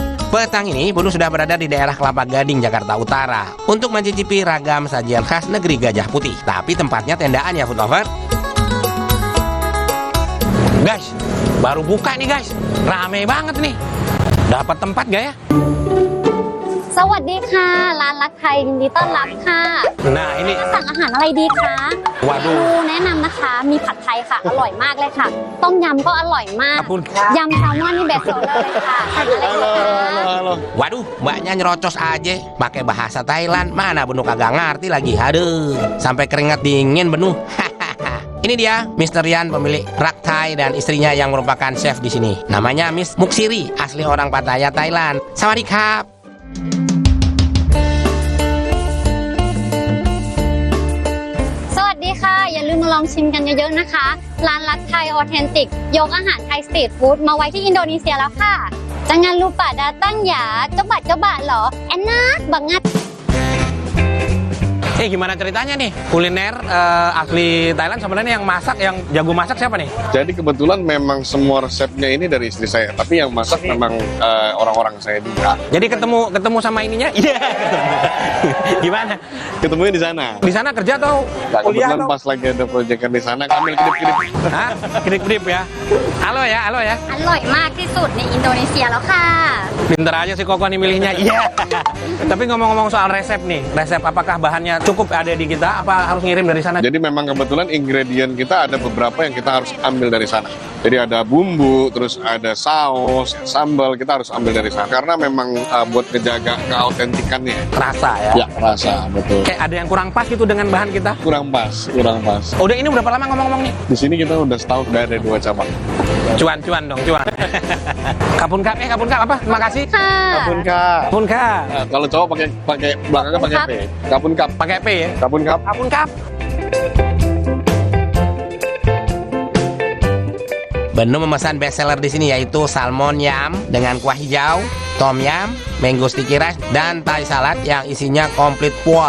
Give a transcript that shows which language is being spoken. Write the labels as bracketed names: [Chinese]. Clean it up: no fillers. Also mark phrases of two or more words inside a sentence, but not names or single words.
[Indonesian] Petang ini Bunu sudah berada di daerah Kelapa Gading, Jakarta Utara untuk mencicipi ragam sajian khas negeri Gajah Putih. Tapi tempatnya tendaan ya [English] food lover. [Indonesian] Guys, baru buka nih guys. Rame banget nih. Dapat tempat gak ya? [Thai] สวัสดีค่ะร้านรักไทยยินดีต้อนรับค่ะ [Indonesian] Nah ini [Thai] จะสั่งอาหารอะไรดีคะ [Indonesian] Waduh [Thai] แนะนำนะคะมีผัดไทยค่ะอร่อยมากเลยค่ะต้มยำก็อร่อยมาก [Indonesian] Ampun. [Thai] ยำแซลมอนนี่เบสโซเลอร์เลยค่ะสั่งอะไรดีคะ [Indonesian] Waduh, mbaknya nyerocos aja pakai bahasa Thailand. Mana Benu kagak ngerti lagi. Aduh, sampai keringat dingin Benu. Ini dia Mr. Yan, pemilik Rak Thai dan istrinya yang merupakan chef di sini. Namanya Miss Muksiri, asli orang Pattaya, Thailand. Sawadikap. [Thai] สวัสดีค่ะอย่าลืมมาลองชิมกันเยอะๆนะคะร้านรักไทยออเทนติกยกอาหารไทย [English] street food [Thai] มาไว้ที่อินโดนีเซียแล้วค่ะ [Indonesian] Jangan lupa datang ya coba-coba loh enak banget. Gimana ceritanya nih? Kuliner asli Thailand sebenarnya yang masak, yang jago masak siapa nih? Jadi kebetulan memang semua resepnya ini dari istri saya, tapi yang masak memang orang-orang saya juga. Jadi ketemu sama ininya? Iya. Gimana? Ketemunya di sana. Di sana kerja atau Nah, kuliah kebetulan atau? pas lagi ada proyekan di sana, kami kedip-kedip. Hah? Kedip-kedip ya? Halo ya, halo ya. [Thai] อร่อยมากที่สุดในอินโดนีเซียแล้วค่ะ [Indonesian] Pinter aja sih Koko nih milihnya. Iya. Tapi ngomong-ngomong soal resep nih, resep apakah bahannya cukup ada di kita? Apa harus ngirim dari sana? Jadi memang kebetulan ingredient kita ada beberapa yang kita harus ambil dari sana. Jadi ada bumbu, terus ada saus, sambal, kita harus ambil dari sana. Karena memang buat ngejaga keautentikannya. Rasa ya? Ya, rasa, betul. Kayak ada yang kurang pas gitu dengan bahan kita. Kurang pas, kurang pas. Udah ini berapa lama ngomong-ngomong nih? Di sini kita udah setahun, udah ada 2 cabang. Cuan dong, cuan. [Thai] ขอบคุณครับ [Indonesian] apa? Terima kasih. [Thai] ค่ะ ขอบคุณครับ. ขอบคุณครับ. [Indonesian] Nah, kalau cowok pakai belakangnya pakai P. [Thai] ขอบคุณครับ. [Indonesian] Pakai P ya? [Thai] ขอบคุณครับ. ขอบคุณครับ. [Indonesian] Benu memesan bestseller di sini yaitu salmon yam dengan kuah hijau, tom yam, [English] mango sticky rice, [Indonesian] dan [English] Thai salad [Indonesian] yang isinya komplit full.